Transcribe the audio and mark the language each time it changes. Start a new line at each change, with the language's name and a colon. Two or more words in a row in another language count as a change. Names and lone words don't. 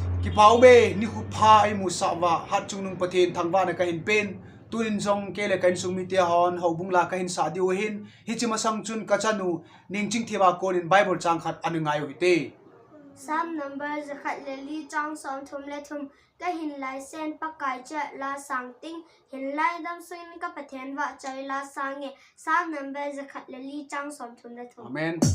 Thado Chin: ki pau be ni khu pha ai mu sa wa hat chung nung pathin thangwa na ka hin pen tuin Jong ke le kan sumi tia hon Houbungla ka hin sa di hin hi chima sang chun ka chanu ning ching thiwa kon in Bible chang khat anungai wi te
English: Some numbers
Thado Chin: khat le li chang som thum le thum ka hin lai sen Pakai cha la sang ting hin lai dam suin ka pathen wa chai la sang e
English: some numbers
Thado Chin: khat le li chang som thum le thum. Amen.